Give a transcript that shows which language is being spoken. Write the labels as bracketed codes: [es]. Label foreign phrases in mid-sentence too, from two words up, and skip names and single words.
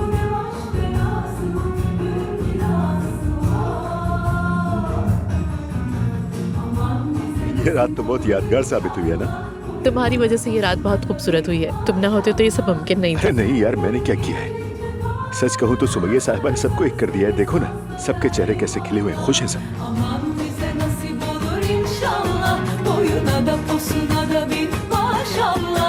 [hi] ये रात तो बहुत यादगार साबित हुई है ना। तुम्हारी वजह से ये रात बहुत खूबसूरत हुई है। तुम ना होते तो ये सब मुमकिन नहीं था। अरे नहीं यार, मैंने क्या किया है? सच कहूँ तो सुमैया साहिबा ने सबको एक कर दिया है। देखो ना, सबके चेहरे कैसे खिले हुए हैं, खुश हैं सब। [tr] Aman bize nasip olur inşallah. Boyuna da posuna da bin maşallah.